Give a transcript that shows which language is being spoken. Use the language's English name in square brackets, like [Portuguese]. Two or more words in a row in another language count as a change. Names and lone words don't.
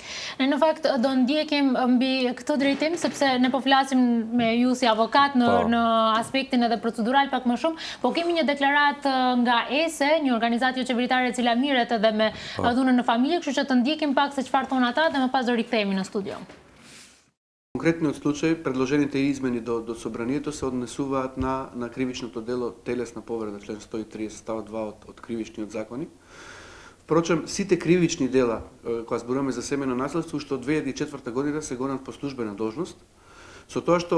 [Albanian] Në fakt do ndjekim mbi këtë drejtim sepse ne po flasim me ju si avokat në aspektin edhe procedural pak më shumë, po kemi një deklaratë nga ESE, një organizatë jo qeveritare e cila mirret edhe me dhunën në familje, kështu që të ndjekim pak se çfarë thon ata dhe më pas do rikthehemi në studio. [Macedonian] Конкретниот случај, предложените измени до собранието се однесуваат на кривичното дело телесна повреда, член 130 став 2 од кривичниот законник. Впрочем, сите кривични дела, кога зборуваме за семејно насилство, што од 2004 година се гонат по службена должност, со тоа што